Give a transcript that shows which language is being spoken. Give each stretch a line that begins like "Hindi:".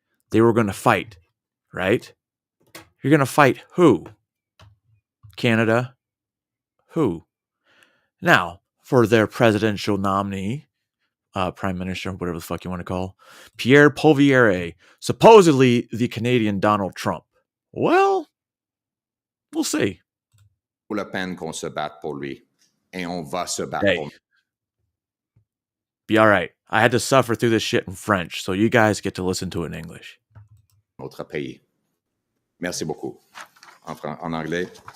English: They were going to fight, right? You're going to fight who? Canada? Who? Now, for their presidential nominee, prime minister, whatever the fuck you want to call, Pierre Poilievre, supposedly the Canadian Donald Trump. Well, we'll see.
French: vaut la peine qu'on se batte pour lui. Et on va se battre pour
English: Hey, be all right. I had to suffer through this shit in French, so you guys get to listen to it in English.
French: notre pays. Merci beaucoup. En anglais.